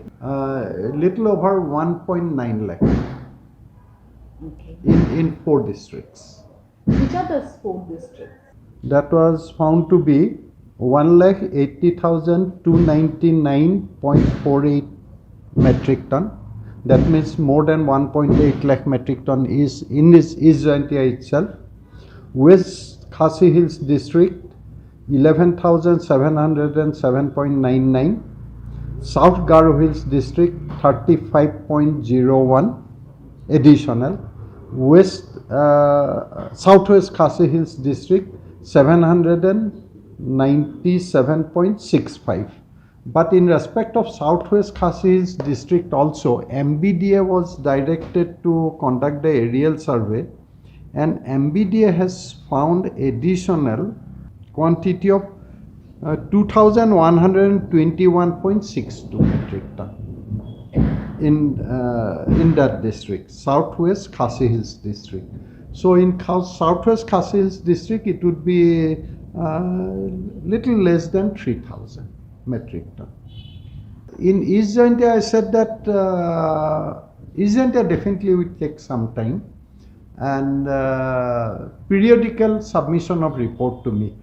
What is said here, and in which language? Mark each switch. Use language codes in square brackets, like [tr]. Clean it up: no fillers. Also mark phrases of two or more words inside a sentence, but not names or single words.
[en] Little over 1.9 lakh in 4 districts. Which are the 4 districts? That was found to be 1,80,299.48 metric ton. That means more than 1.8 lakh metric ton is in this East Jaintia itself. West Khasi Hills district 11,707.99. South Garo Hills district 35.01 additional. Southwest Khasi Hills district 797.65. But in respect of Southwest Khasi Hills district also, MBDA was directed to conduct the aerial survey, and MBDA has found additional quantity of 2,121.62 metric ton in that district, Southwest Khasi Hills district. So in Southwest Khasi Hills district, it would be little less than 3,000 metric ton. In East Jaintia, I said that East Jaintia definitely will take some time, and periodical submission of report to me.